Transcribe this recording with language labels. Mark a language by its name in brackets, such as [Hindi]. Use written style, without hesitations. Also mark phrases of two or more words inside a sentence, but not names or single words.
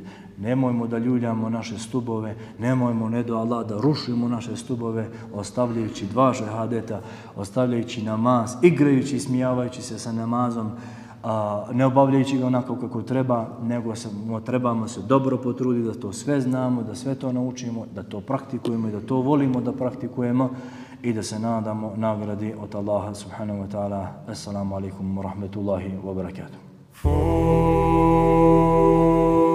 [Bosnian] Nemojmo da ljuljamo naše stubove, nemojmo, ne do Allah, da rušimo naše stubove, ostavljajući 2 šehadeta, ostavljajući namaz, igrajući i smijavajući se sa namazom, ne obavljajući ga onako kako treba, nego trebamo se dobro potruditi da to sve znamo, da sve to naučimo, da to praktikujemo i da to volimo da praktikujemo i da se nadamo nagradi od Allaha [Arabic] سبحانه وتعالى. السلام عليكم ورحمة الله وبركاته.